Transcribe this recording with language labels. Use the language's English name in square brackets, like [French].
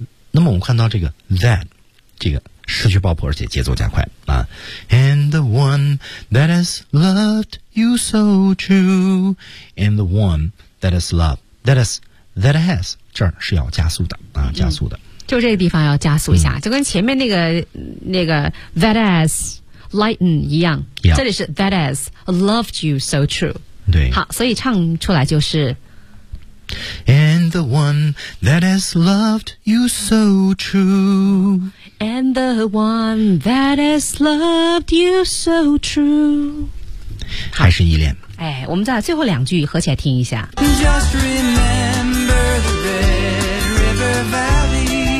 [Chinese] 那么我们看到这个 that 这个失去爆破，而且节奏加快啊。 [English] And the one that has loved you so true, and the one that has loved that has [Chinese] 这儿是要加速的啊，加速的。就这个地方要加速一下，就跟前面那个 [English] that has lighten [Chinese] 一样，这里是 [English] that has loved you so true。 [Chinese] 对，好，所以唱出来就是 [English] And the one that has loved you so true And the one that has loved you so true [Chinese] 还是依恋。哎，我们再最后两句合起来听一下。 [English] Just remember the Red River Valley